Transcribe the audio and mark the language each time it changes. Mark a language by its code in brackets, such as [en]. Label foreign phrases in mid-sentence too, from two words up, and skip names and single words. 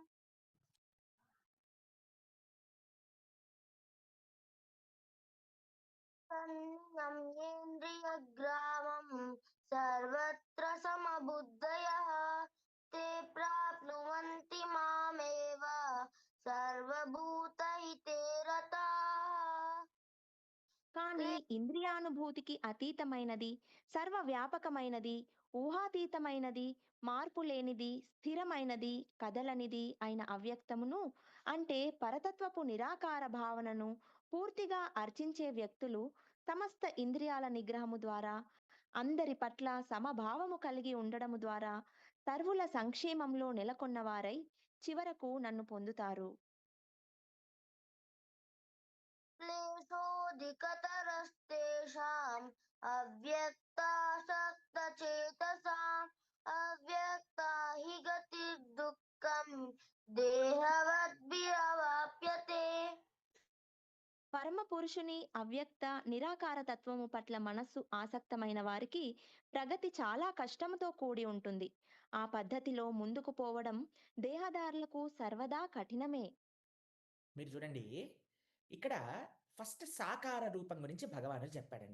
[sa] तन्नियम्येन्द्रियग्रामं सर्वत्र समबुद्धयः ते प्राप्नुवन्ति मामेव सर्वभूतहिते रताः [te] కానీ क्ले ఇంద్రియానుభూతికి అతీతమైనది, సర్వవ్యాపకమైనది, ఊహాతీతమైనది, మార్పు లేనిది, స్థిరమైనది, కదలనిది అయిన అవ్యక్తమును అంటే పరతత్వపు నిరాకార భావనను పూర్తిగా అర్చించే వ్యక్తులు సమస్త ఇంద్రియాల నిగ్రహము ద్వారా, అందరి పట్ల సమభావము కలిగి ఉండడము ద్వారా సర్వుల సంక్షేమంలో నెలకొన్నవారై చివరకు నన్ను పొందుతారు. [sa] क्लेशोऽधिकतरस्तेषाम् अव्यक्तासक्तचेतसाम् अव्यक्ता हि गतिर्दुःखम् देहवद्भिरवाप्यते [te] పరమ పురుషుని అవ్యక్త నిరాకార తత్వము పట్ల మనస్సు ఆసక్తమైన వారికి ప్రగతి చాలా కష్టముతో కూడి ఉంటుంది. ఆ పద్ధతిలో ముందుకు పోవడం దేహదారులకు సర్వదా కఠినమే. మీరు చూడండి, ఇక్కడ ఫస్ట్ సాకార రూపం గురించి భగవానుడు చెప్పాడండి.